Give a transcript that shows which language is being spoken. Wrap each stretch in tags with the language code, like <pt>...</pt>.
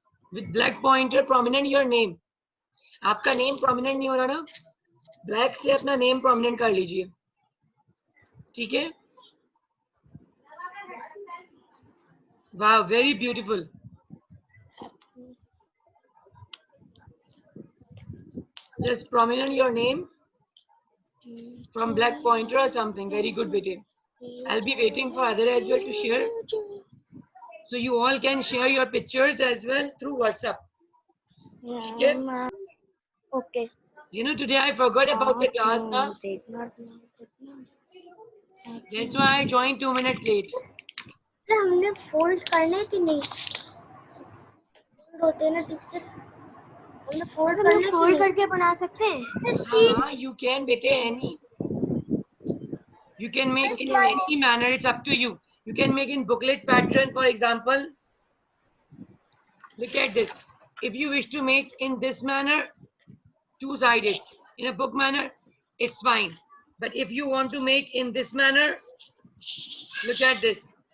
<en>With black pointer prominent your name.</en> <hi>आपका name prominent नहीं हो रहा ना, ब्लैक से अपना नेम प्रोमिनेंट कर लीजिए, ठीक है?</hi> <en>वाह, very beautiful. Just prominent your name from black pointer or something. Very good, bete. I'll be waiting for other as well to share. So you all can share your pictures as well through WhatsApp.</en> <hi>ठीक है?</hi> <en>Okay You know, today I forgot about the class now. That's why I joined 2 minutes late.</en> <hi>हमने fold करने की नहीं होते ना teacher हमने fold करके बना सकते हैं</hi> <en>हाँ, you can bete any. You can make in any manner. It's up to you. You can make in booklet pattern, for example. Look at this. If you wish to make in this manner, two-sided. In a book manner, it's fine. But if you want to make in this manner, look at this.</en>